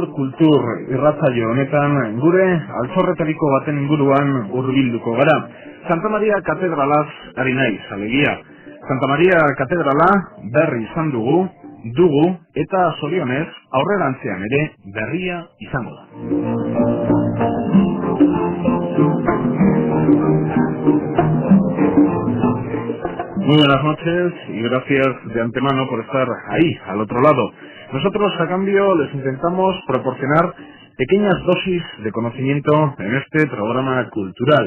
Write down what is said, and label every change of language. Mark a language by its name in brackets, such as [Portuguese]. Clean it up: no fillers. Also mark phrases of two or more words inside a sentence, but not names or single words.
[Basque] kultur irratsaio honetan gure altxorretariko baten inguruan hurbilduko gara. Santa Maria Katedralaz ari naiz, alegia. Santa Maria Katedrala berri izan dugu eta zorionez aurrerantzean ere berria izango da. [Spanish] Muy buenas noches y gracias de antemano por estar ahí, al otro lado. Nosotros, a cambio, les intentamos proporcionar pequeñas dosis de conocimiento en este programa cultural.